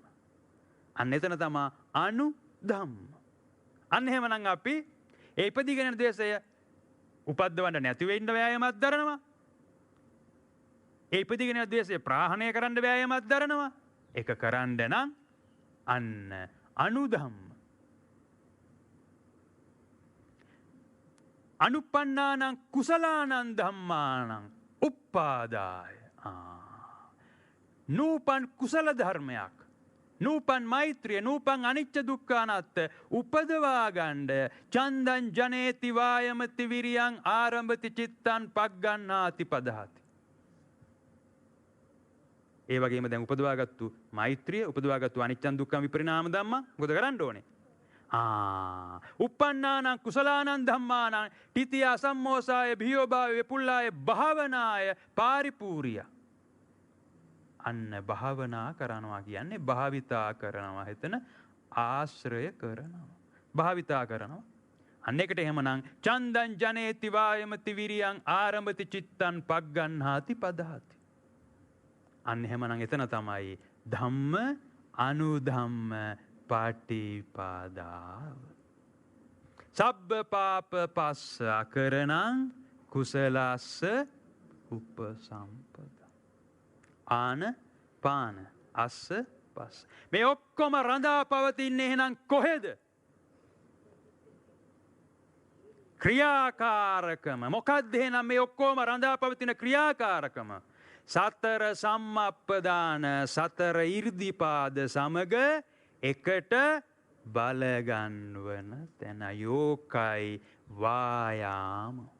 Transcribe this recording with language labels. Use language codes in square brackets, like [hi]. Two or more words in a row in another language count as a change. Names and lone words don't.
[si] අන්න එතන තමයි අනුධම්ම. අන්න එහෙමනම් අපි ඒ ඉපදීගෙන යන ද්වේෂය උපද්දවන්න නැති වෙන්න වෑයමක් දරනවා. ඒ ඉපදීගෙන යන ද්වේෂය ප්‍රාහණය කරන්න වෑයමක් දරනවා. ඒක කරන්න නම් අන්න අනුධම්ම. [pi] අනුප්පන්නානං කුසලානං ධම්මානං උප්පාදාය. [si] නූපන් කුසල ධර්මයක්, නූපන් මෛත්‍රිය, නූපන් අනිච්ච දුක්ඛ අනාත්ත උපදවා ගන්න [pi] චන්දං ජනේති වායමති විරියං ආරම්භති චිත්තං පග්ගණ්හාති පදහති. [si] ඒ වගේම දැන් උපදවාගත්තු මෛත්‍රිය, උපදවාගත්තු [pi] අනිච්චං දුක්ඛං විපරිණාම ධම්ම [si] මොකද කරන්න ඕනේ? [pi] උප්පන්නානං කුසලානං ධම්මානං තිතිය අසම්මෝසාය භීයෝභාවය විපුල්ලාය භාවනාය පාරිපූර්ය. [si] අන්න භාවනා කරනවා කියන්නේ භාවිතා කරනවා. එතන ආශ්‍රය කරනවා. භාවිතා කරනවා. අන්න එකට එහෙමනම් [pi] චන්දං ජනේති වායමති විරියං ආරම්භති චිත්තං පග්ගණ්හාති පදහති. [si] අන්න එහෙමනම් එතන තමයි ධම්ම අනුධම්ම පටිපදාව. [pi] සබ්බ පාප පස්ස අකරණං කුසලස්ස උපසම්පදා. ආන පාන අස්ස පස්ස. [si] මේ ඔක්කොම රඳා පවතින්නේ එහෙනම් කොහෙද? ක්‍රියාකාරකම. මොකක්ද එහෙනම් මේ ඔක්කොම රඳා පවතින ක්‍රියාකාරකම? සතර සම්මප්පදාන, සතර ඉර්ධිපාද සමග එකට බලගන්වන තැන යෝකයි වායාම.